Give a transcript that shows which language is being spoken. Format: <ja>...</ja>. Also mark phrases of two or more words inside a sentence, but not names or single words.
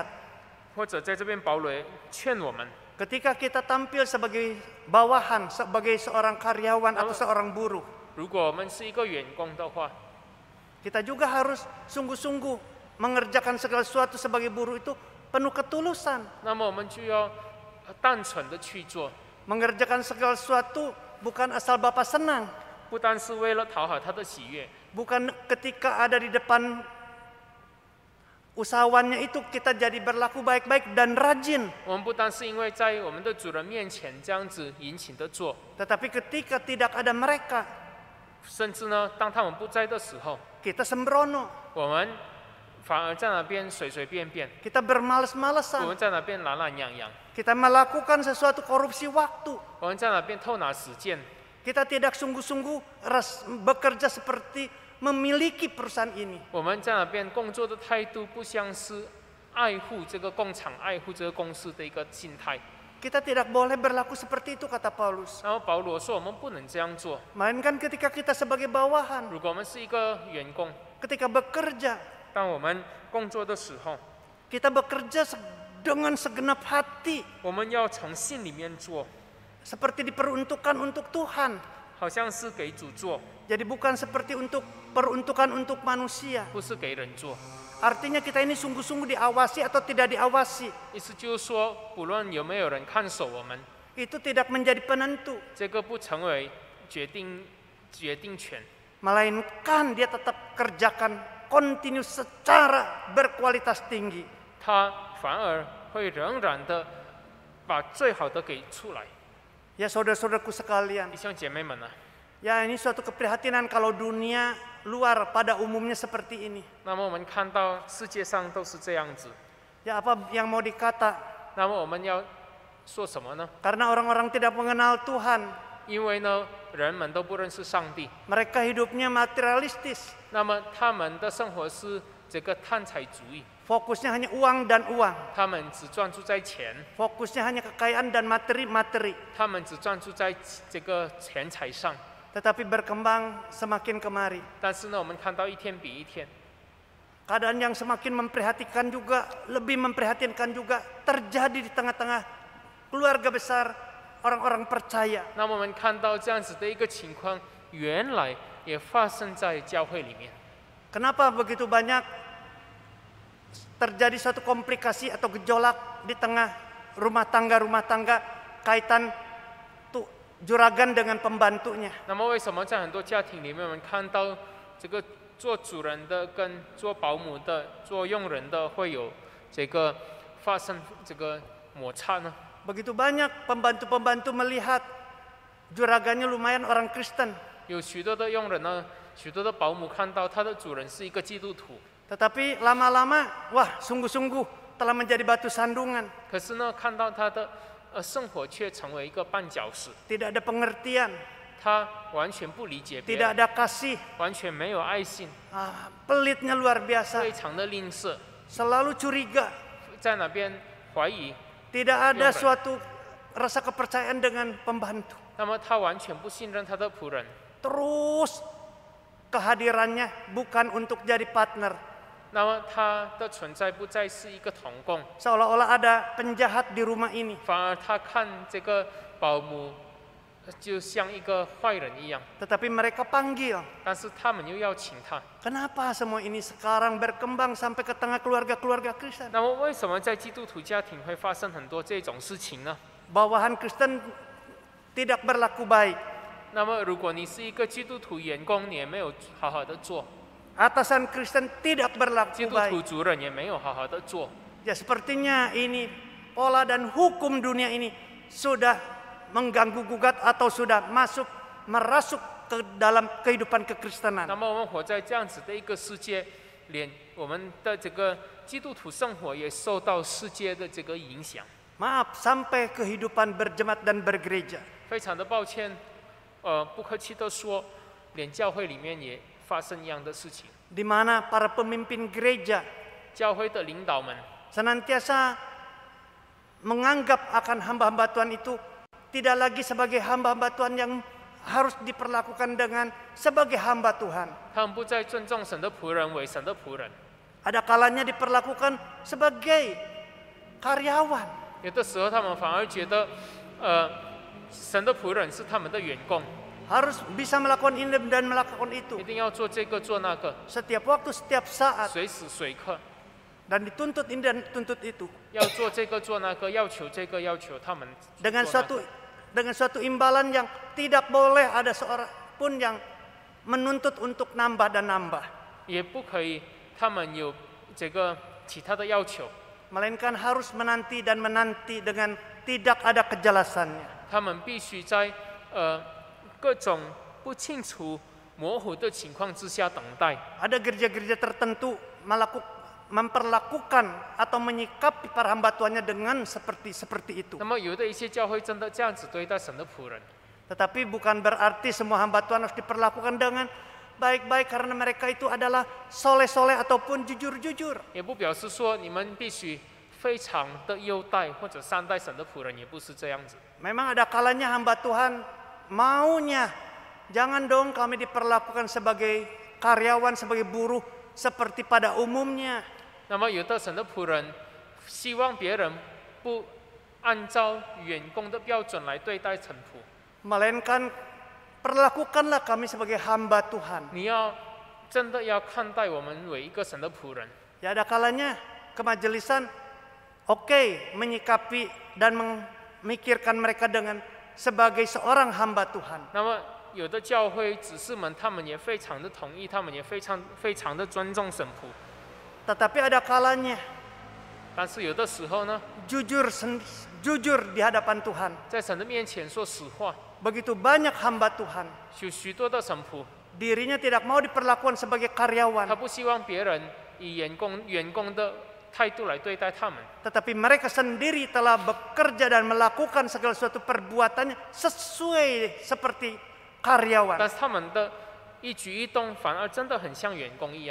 <zh>或者在这边保罗劝我们，</zh> <id>ketika kita tampil sebagai bawahan, sebagai seorang karyawan atau seorang buruh,</id> <zh>如果我们是一个员工的话，</zh> <id>kita juga harus sungguh-sungguh mengerjakan segala sesuatu sebagai buruh itu penuh ketulusan.</id> <zh>那么我们就要单纯的去做，</zh> <id>Mengerjakan segala sesuatu bukan asal Bapa senang,</id> <zh>不单是为了讨好他的喜悦，</zh> <id>bukan ketika ada di depan usahawannya itu kita jadi berlaku baik-baik dan rajin.</id> <zh>我们不单是因为在我们的主人面前这样子殷勤的做，</zh> <id>Tetapi ketika tidak ada mereka,</id> <zh>甚至呢，当他们不在的时候，</zh> <id>kita sembrono,</id> <zh>我们反而在那边随随便便，</zh> <id>kita</id> <zh>我</zh> <id>bermalas-malasan,</id> <zh>们在那边懒懒洋洋，</zh> <id>kita melakukan sesuatu korupsi waktu.</id> <zh>我们在那边偷拿实践，</zh> <id>Kita tidak sungguh-sungguh bekerja seperti memiliki perusahaan ini.</id> <zh>我们在那边工作的态度不像是爱护这个工厂、爱护这个公司的一个心态。</zh> <id>Kita tidak boleh berlaku seperti itu, kata Paulus.</id> <zh>然后保罗说，我们不能这样做。</zh> <id>Melainkan ketika kita sebagai bawahan,</id> <zh>如果我们是一个员工，</zh> <id>ketika bekerja,</id> <zh>当我们工作的时候，</zh> <id>Kita bekerja dengan segenap hati,</id> <zh>我们要从心里面做，</zh> <id>seperti diperuntukkan untuk Tuhan.</id> <zh>好像是给主做，</zh> <id>Jadi bukan seperti peruntukan untuk manusia.</id> <zh>不是给人做。</zh> <id>Artinya kita ini sungguh-sungguh diawasi atau tidak diawasi,</id> <zh>意思就是说，不论有没有人看守我们，</zh> <id>itu tidak menjadi penentu.</id> <zh>这个不成为决定权，</zh> <id>Melainkan dia tetap kerjakan kontinu secara berkualitas tinggi.</id> <zh>他反而会仍然的把最好的给出来。</zh> <id>Ya saudara-saudaraku sekalian,</id> <zh>弟兄姐妹们啊，</zh> <id>ya ini suatu keprihatinan kalau dunia luar pada umumnya seperti ini.</id> <zh>那么我们看到世界上都是这样子，</zh> <id>Ya apa yang mau dikata?</id> <zh>那么我们要说什么呢？</zh> <id>Karena orang-orang tidak mengenal Tuhan,</id> <zh>因为呢，人们都不认识上帝，</zh> <id>mereka hidupnya materialistis,</id> <zh>那么他们的生活是这个贪财主义，</zh> <id>fokusnya hanya uang dan uang,</id> <zh>他们只专注在钱，</zh> <id>fokusnya hanya kekayaan dan materi-materi,</id> <zh>他们只专注在这个钱财上。</zh> <id>tetapi berkembang semakin kemari.</id> <zh>但是呢，我们看到一天比一天，</zh> <id>Keadaan yang semakin memprihatinkan juga, lebih memprihatinkan juga terjadi di tengah-tengah keluarga besar orang-orang percaya.</id> <zh>那么我们看到这样子的一个情况，原来也发生在教会里面。</zh> <id>Kenapa begitu banyak terjadi suatu komplikasi atau gejolak di tengah rumah tangga kaitan juragan dengan pembantunya?</id> <zh>那么为什么在很多家庭里面，我们看到这个做主人的跟做保姆的、做佣人的会有这个发生这个摩擦呢？</zh> <id>Begitu banyak pembantu-pembantu melihat juragannya lumayan orang Kristen,</id> <zh>有许多的佣人呢，许多的保姆看到他的主人是一个基督徒，</zh> <id>tetapi lama-lama, wah sungguh-sungguh telah menjadi batu sandungan.</id> <zh>可是呢，看到他的生活却成为一个绊脚石，</zh> <id>Tidak ada pengertian,</id> <zh>他完全不理解别</zh> <id>tidak</id> <zh>人，</zh> <id>ada kasih,</id> <zh>完全没有爱心，</zh> <id>pelitnya luar biasa,</id> <zh>非常的吝啬，</zh> <id>selalu curiga,</id> <zh>在那边怀疑，</zh> <id>tidak ada Yang suatu rasa kepercayaan dengan pembantu.</id> <zh>那么他完全不信任他的仆人，</zh> <id>Terus kehadirannya bukan untuk jadi partner,</id> <zh>那么他的存在不再是一个同工，</zh> <id>seolah-olah ada penjahat di rumah ini.</id> <zh>反而他看这个保姆就像一个坏人一样，</zh> <id>Tetapi mereka panggil.</id> <zh>但是他们又要请他。</zh> <id>Kenapa semua ini sekarang berkembang sampai ke tengah keluarga-keluarga Kristen?</id> <zh>那么为什么在基督徒家庭会发生很多这种事情呢？</zh> <id>Bawahan Kristen tidak berlaku baik.</id> <zh>那么如果你是一个基督徒员工，你也没有好好的做，</zh> <id>Atasan Kristen tidak</id> <zh>基</zh> <id>berlaku</id> <zh>督徒</zh> <id>baik.</id> <zh>主任也没有好好的做。</zh> <id>Ya sepertinya ini pola dan hukum dunia ini sudah mengganggu gugat atau sudah merasuk ke dalam kehidupan</id> <zh>那</zh> <id>kekristenan.</id> <zh>么我们活在这样子的一个世界，连我们的这个基督徒生活也受到世界的这个影响。</zh> <id>Maaf, sampai kehidupan berjemaat dan bergereja.</id> <zh>非常的抱歉，不客气的说，连教会里面也发生一样的事情。</zh> <id>Di mana para pemimpin gereja</id> <zh>教会的领导们</zh> <id>senantiasa menganggap akan hamba-hamba Tuhan itu tidak lagi sebagai hamba-hamba Tuhan yang harus diperlakukan dengan sebagai hamba Tuhan.</id> <zh>他们不再尊重神的仆人为神的仆人，</zh> <id>Ada kalanya diperlakukan sebagai karyawan.</id> <zh>有的时候他们反而觉得，神的仆人是他们的员工，</zh> <id>Harus bisa melakukan ini dan melakukan itu.</id> <zh>一定要做这个做那个，</zh> <id>Setiap waktu, setiap saat.</id> <zh>随时随刻</zh> <id>Dan dituntut ini dan dituntut itu.</id> <zh>要做这个做那个，要求这个要求他们做那</zh> <id>Dengan</id> <zh>个</zh> <id>suatu imbalan yang tidak boleh ada seorang pun yang menuntut untuk nambah dan nambah.</id> <zh>也不可以，他们有这个其他的要求，</zh> <id>Melainkan harus menanti dan menanti dengan tidak ada kejelasannya.</id> <zh>他们必须在各种不清楚、模糊的情况之下等待。</zh> <id>Ada gereja-gereja tertentu memperlakukan atau menyikapi para hamba Tuhannya dengan seperti itu.</id> <zh>那么有的一些教会真的这样子对待神的仆人，</zh> <id>Tetapi bukan berarti semua hamba Tuhan harus diperlakukan dengan baik-baik karena mereka itu adalah soleh-soleh ataupun jujur-jujur.</id> <zh>也不表示说你们必须非常的优待或者善待神的仆人，也不是这样子。</zh> <id>Memang ada kalanya hamba Tuhan maunya jangan dong kami diperlakukan sebagai karyawan, sebagai buruh seperti pada umumnya.</id> <zh>那么有的神的仆人希望别人不按照员工的标准来对待臣仆，</zh> <id>melainkan perlakukanlah kami sebagai hamba Tuhan.</id> <zh>你要真的要看待我们为一个神的仆人。</zh> <id>Ya ada kalanya kemajelisan oke menyikapi dan memikirkan mereka dengan sebagai seorang hamba Tuhan.</id> <zh>那么有的教会执事们，他们也非常的同意，他们也非常的尊重神仆。</zh> <id>Tetapi ada kalanya</id> <zh>但是有的时候呢，</zh> <id>jujur di hadapan Tuhan.</id> <zh>在神的面前说实话，</zh> <id>Begitu banyak hamba Tuhan,</id> <zh>有许多的神仆，</zh> <id>dirinya tidak mau diperlakukan sebagai</id> <zh>他</zh> <id>karyawan,</id> <zh>不希望别人以员工的态度来对待他们，</zh> <id>tetapi mereka sendiri telah bekerja dan melakukan segala suatu perbuatannya sesuai seperti karyawan.</id> <zh>但是他们的一举一动反而真的很像员工一样。</zh>